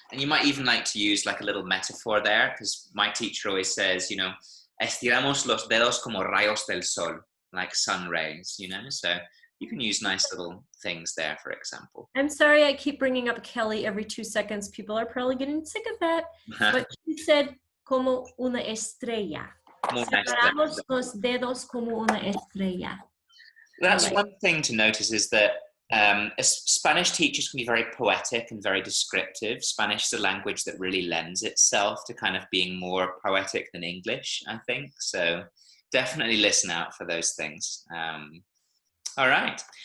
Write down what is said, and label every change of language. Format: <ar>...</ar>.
<en>And you might even like to use like a little metaphor there, because my teacher always says, you know, estiramos los dedos como rayos del sol, like sun rays, you know? So you can use nice little things there, for example. I'm sorry I keep bringing up Kelly every 2 seconds. People are probably getting sick of that. But she said, como una estrella.</en> <es>Separamos los dedos como una estrella.</es> <en>That's one thing to notice is that Spanish teachers can be very poetic and very descriptive. Spanish is a language that really lends itself to kind of being more poetic than English, I think. So definitely listen out for those things. All right.</en>